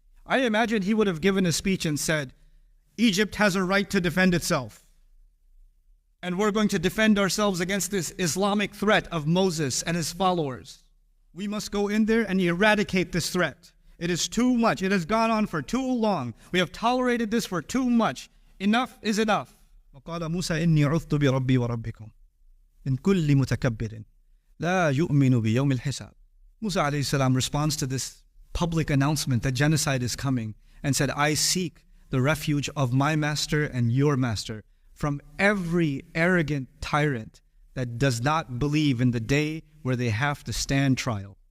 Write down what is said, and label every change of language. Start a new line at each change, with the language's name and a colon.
English: I imagine he would have given a speech and said, Egypt has a right to defend itself. And we're going to defend ourselves against this Islamic threat of Moses and his followers. We must go in there and eradicate this threat. It is too much. It has gone on for too long. We have tolerated this for too much. Enough is enough.
Arabic: وقال موسى إني عذت بربي وربكم من كل متكبر لا يؤمن بيوم الحساب.
English: Musa alayhi salam responds to this public announcement that genocide is coming and said, I seek the refuge of my master and your master from every arrogant tyrant that does not believe in the day where they have to stand trial.